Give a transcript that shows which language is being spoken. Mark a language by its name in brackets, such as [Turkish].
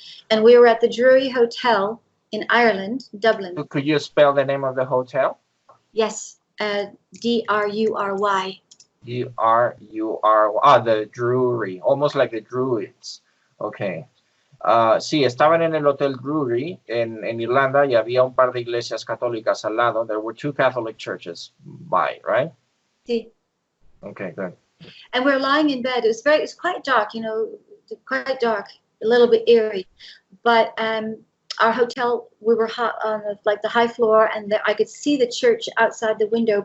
[English] And we were at the Drury Hotel in Ireland, Dublin. Could you spell the name of the hotel? Yes, D-R-U-R-Y. D-R-U-R-Y. The Drury, almost like the Druids. Okay. [Spanish] Sí, estaban en el Hotel Drury en Irlanda y había un par de iglesias católicas al lado. [English] There were 2 Catholic churches by, right? [Spanish] Sí. [English] Okay, good. And we're lying in bed. It was quite dark, you know, quite dark, a little bit eerie. But our hotel, we were on the high floor, and I could see the church outside the window.